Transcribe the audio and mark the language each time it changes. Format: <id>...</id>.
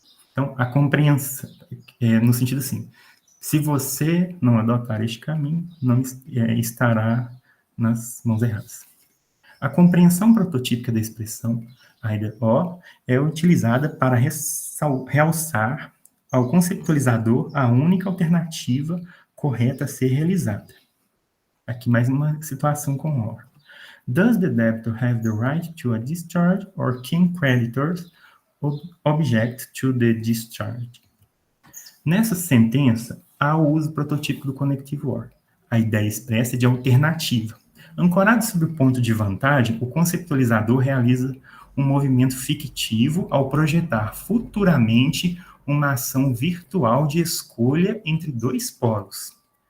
<pt>Então, a compreensão, no sentido assim, se você não adotar este caminho, não estará nas mãos erradas. A compreensão prototípica da expressão either or é utilizada para realçar ao conceptualizador a única alternativa correta a ser realizada. Aqui mais uma situação com or.</pt> <en>Does the debtor have the right to a discharge or can creditors object to the discharge?</en> <pt>Nessa sentença, há o uso prototípico do conectivo or. A ideia expressa é de alternativa. Ancorado sobre o ponto de vantagem, o conceptualizador realiza um movimento fictivo ao projetar futuramente uma ação virtual de escolha entre dois polos.</pt>